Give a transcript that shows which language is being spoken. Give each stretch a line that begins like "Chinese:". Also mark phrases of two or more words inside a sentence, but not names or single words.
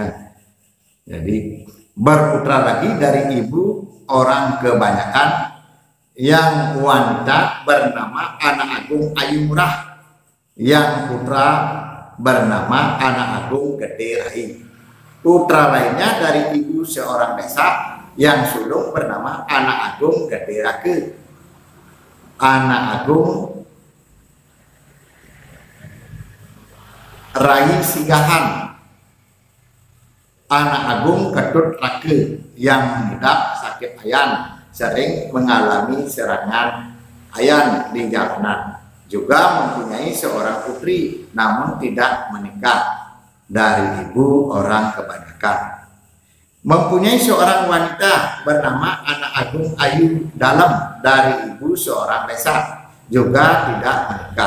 Indonesian: Jadi berputra lagi dari ibu orang kebanyakan yang wanita bernama Anak Agung Ayu Murah, yang putra bernama Anak Agung Gede Rai. Putra lainnya dari ibu seorang desa yang sulung bernama Anak Agung Gede Rake, Anak Agung Rai Singgahan, Anak Agung Ketut Rake yang mengidap sakit ayan, sering mengalami serangan ayan di jalanan. Juga mempunyai seorang putri namun tidak menikah, dari ibu orang kebanyakan. Mempunyai seorang wanita bernama Anak Agung Ayu Dalam dari ibu seorang desa, juga tidak menikah.